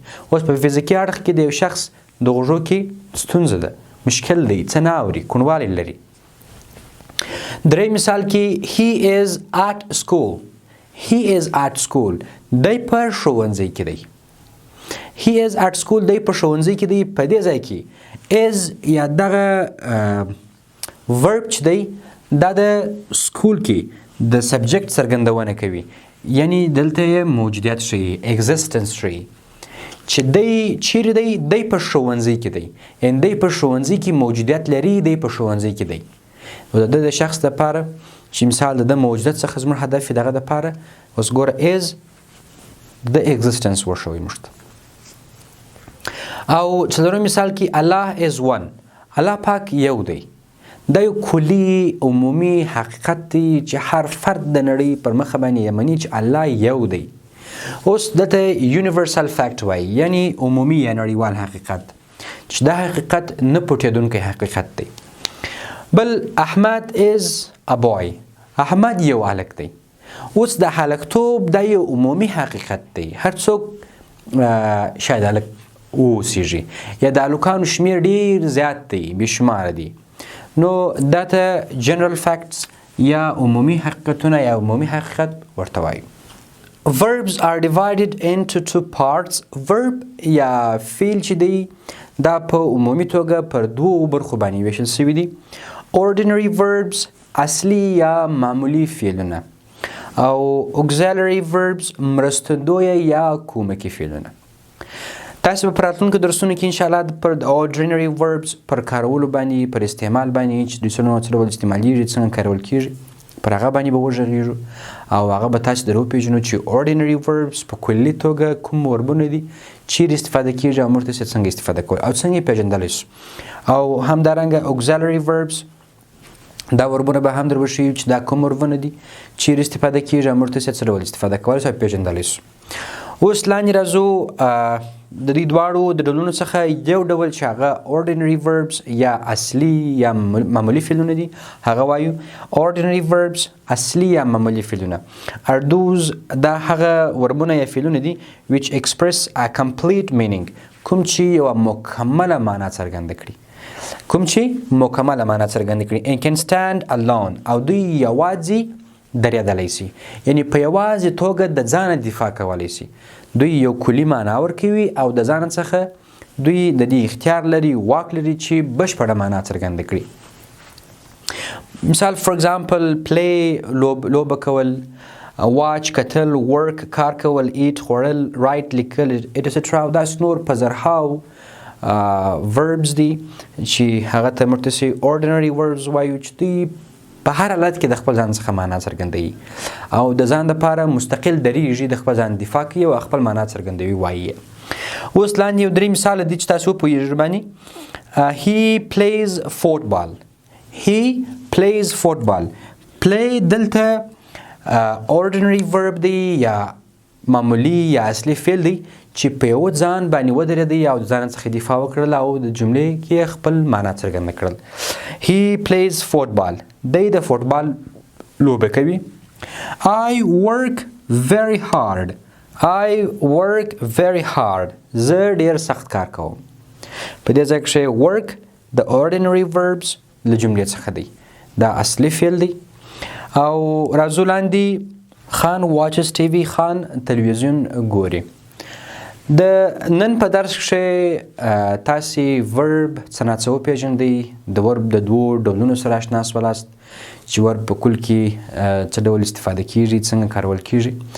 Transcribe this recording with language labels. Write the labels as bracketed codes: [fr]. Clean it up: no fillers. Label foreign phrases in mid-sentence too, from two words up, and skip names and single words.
[ps] اوس په فزیکي اړخ کې د یو شخص د غوږو کې ستونزه ده، مشکل دی، څه نه اوري، کوڼوالی لري. درې مثال کې [en] he is at school. he is at school [ps] دی په ښوونځي کې دی. [en] he is at school [ps] دی په ښوونځي کې دی. په دې ځای کې is یا دغه verb چې دی دا د سکول کې د سبجیکټ څرګندونه کوي، یعنی دلته یې موجودیت ښیي، existence ښیي چې دی چیرې دی، دی په ښوونځي کې دی، یعنی دی په ښوونځي کې موجودیت لري، دی په ښوونځي کې دی. نو د شخص دپاره چې مثال د موجودیت څخه زموږ هدف دغه دپاره اوس ګوره is د existence ورښوي موږ ته. او څلورم مثال کې الله [en] is one. [ps] الله پاک یو دی. دا یو کلی عمومي حقیقت دی چې هر فرد د نړۍ پر مخه باندې یې مني چې الله یو دی. اوس دته universal fact وایي، یعنی عمومي یا نړیوال حقیقت چې دا حقیقت نه پټېدونکی حقیقت دی. [en] بل احمد is a boy. [ps] احمد یو هلک دی. اوس د هلکتوب دا یو عمومي حقیقت دی، هر څوک شاید هلک اوسیږي یا د هلکانو شمیر ډیر زیات دی، بېشماره دی. نو دا ته [en] general facts [ps] یا عمومي حقیقتونه یا عمومي حقیقت ورته وایو. [en] verbs are divided into two parts. [ps] verb یا فعل چې دی دا په عمومي توګه پر دوو برخو باندې ویشل شوي دي. [en] ordinary verbs [ps] اصلي یا معمولي فعلونه او [en] auxiliary verbs [ps] مرستندویه یا کومکي فعلونه. تاسو په راتلونکو درسونو کې انشاءالله پر [en] ordinary verbs [ps] پر کارولو باندې، پر استعمال باندې چې دوی څه ډول استعمالیږي، څنګه کارول کیږي، پر هغه باندې به وغږیږو او هغه به تاسو در وپېژنو چې [en] ordinary verbs [ps] په کلي توګه کوم وربونه دي، چیرې استفاده کیږي او موږ تاسې څنګه استفاده کوو او څنګه یې پېژندلی سو. او همدارنګه [en] auxiliary verbs [ps] دا وربونه به هم در وښیو چې دا کوم وربونه دي، چیرې استفاده کیږي او موږ تاسې څه ډول استفاده کولی سو او پېژندلی سو. اوس لاندې راځو د دې دواړو د ډولونو څخه یو ډول چې هغه [en] ordinary verbs [ps] یا اصلي یا معمولي فعلونه دي هغه وایو. [en] ordinary verbs [ps] اصلي یا معمولي فعلونه [en] are those [ps] دا هغه وربونه یا فعلونه دي [en] which express a complete meaning [ps] کوم چې یوه مکمله معنا څرګنده کړي، کوم چې مکمله معنا څرګنده کړي. [en] and can stand alone [ps] او دوی یوازې درېدلی سي، یعنی په یوازې توګه د ځانه دفاع کولی سي. دوی یو کلي معنا ورکوي او د ځان څخه دوی د دې اختیار لري، واک لري چې بشپړه معنا څرګنده کړي. مثال [en] for example play [ps] لوبه کول، watch کتل، work کار کول، eat خوړل، write لیکل etc. او داسې نور په زرهاو verbs دي چې هغه ته موږ تاسې [en] ordinary verbs [ps] وایو چې دوی په هر حالت کې د خپل ځان څخه معنا څرګندوي او د ځان دپاره مستقل درېږي، د خپل ځان دفاع کوي او خپل معنا څرګندوي وایي. اوس لاندې یو درې مثاله دي چې تاسو وپوهېږئ باندې. [en] he plays football. he plays football. [ps] play دلته ordinary verb دی یا معمولي یا اصلي فعل دی چې په یو ځان باندې ودرېدی او د ځان څخه دفاع وکړل او د جملې کې خپل معنا څرګنده کړل. [en] he plays football [ps] دی د فوټبال لوبه کوي. [en] I work very hard. I work very hard. [ps] زه ډیر سخت کار کوم. په دې ځای کې work د [en] ordinary verbs [ps] له جملې څخه دی، دا اصلي فعل دی. او راځو لاندې خان [en] watches TV، [ps] خان تلویزیون ګوري. د نن په درس کې تاسې verb څه ناڅه وپېژندئ، د verb د دوو ډولونو سره اشنا سولاست چې verb په کل کې څه ډول استفاده کیږي، څنګه کارول کیږي.